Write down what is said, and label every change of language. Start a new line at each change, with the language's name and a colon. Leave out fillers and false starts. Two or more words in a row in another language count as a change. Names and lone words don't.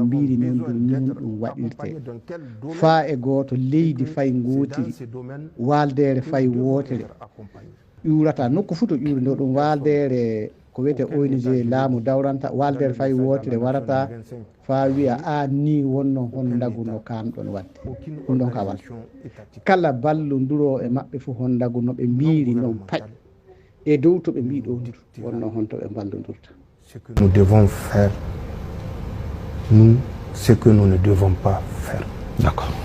Fula: mbiri nen ɗum nun ɗum waɗirte faa e gooto leydi fay gootiri waldere fay wootere ƴurata nokku fuu to ƴuri ndo ɗum waldere ko wiyete ONG laamu dawranta waldere fay wootere warata faa wiya ni wonno hono daguno kamɗon wadde ɗum ɗon ka wal kala ballodiro e maɓɓe fof hon daguno ɓe mbiri noon paƴ et dow to ɓe mbi ɗo wonno hon to ɓe ballodirta.
French: Nous devons faire nous ce que nous ne devons pas faire. D'accord.